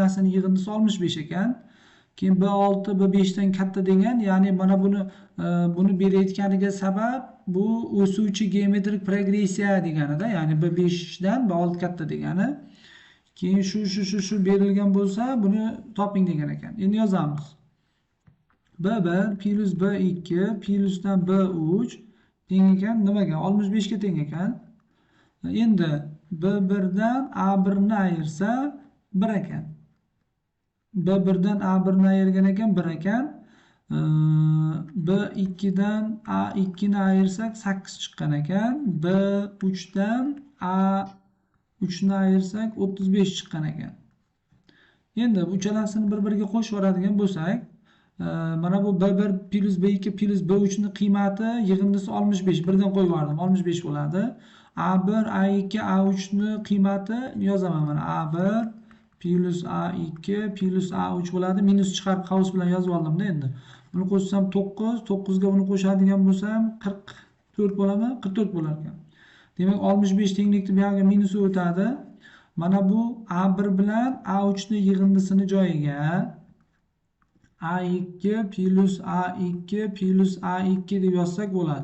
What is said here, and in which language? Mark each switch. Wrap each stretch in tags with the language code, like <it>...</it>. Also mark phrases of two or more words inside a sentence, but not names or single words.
<uz>Uchalasini yig'indisi 65 ekan. keyin B6 B5 dan katta degan, ya'ni mana buni berayotganiga sabab bu o'suvchi geometrik progressiya deganida, ya'ni B5 dan B6 katta degani. Keyin shu berilgan bo'lsa, buni toping degan ekan. Endi yozamiz. B1 plus B2 plusdan B3 teng ekan nimaga? 65 ga teng ekan. Endi B1 dan A1 ni ayirsa 1 ekan. B1 dan A1 ni ayirgan ekan 1 ekan. B2 dan A2 ni ayirsak 8 chiqqan ekan. B3 dan A3 ni ayirsak 35 chiqqan ekan. Endi uchalasini bir-biriga qo'shib yuboradigan bo'lsak, mana bu B1 plus B2 plus B3 ni qiymati yig'indisi 65. Birdan qo'yib yubordim. 65 bo'ladi. A1, A2, A3 ni qiymati yozaman mana. A1 plus A2 plus A3 bo'ladi. Minus chiqarib qavs bilan yozib oldimda endi. Buni qo'shsam 9, 9 ga buni qo'shadigan bo'lsam 44 bo'ladimi? 44 bo'lar ekan. Demak 65 tenglikni bu yerga minusi o'tadi. Mana bu A1 bilan A3 ni yig'indisini joyiga A2 plus A2 plus A2 deb yozsak bo'ladi.</uz>